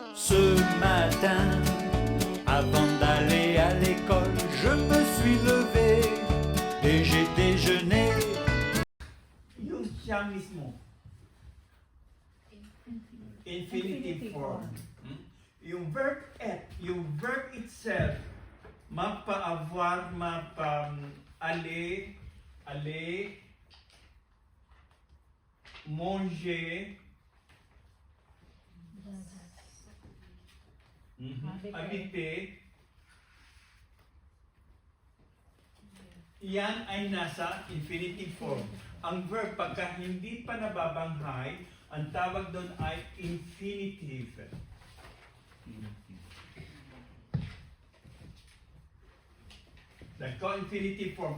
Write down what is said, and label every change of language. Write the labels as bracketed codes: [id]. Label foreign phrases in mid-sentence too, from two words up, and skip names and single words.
[fr] Ce matin, avant d'aller à l'école, je me suis levé et j'ai déjeuné. [tl] Yung siya mismo. [en] Infinitive form. [tl] Yung verb et, yung [en] verb itself, [fr] mapa-avoir, mapa-aller, aller, manger, habiter, [tl] yan ay nasa [en] infinitive form. [tl] Ang verb, pagka hindi pa nababanghay, ang tawag doon ay infinitive. Nagko [en] infinitive form.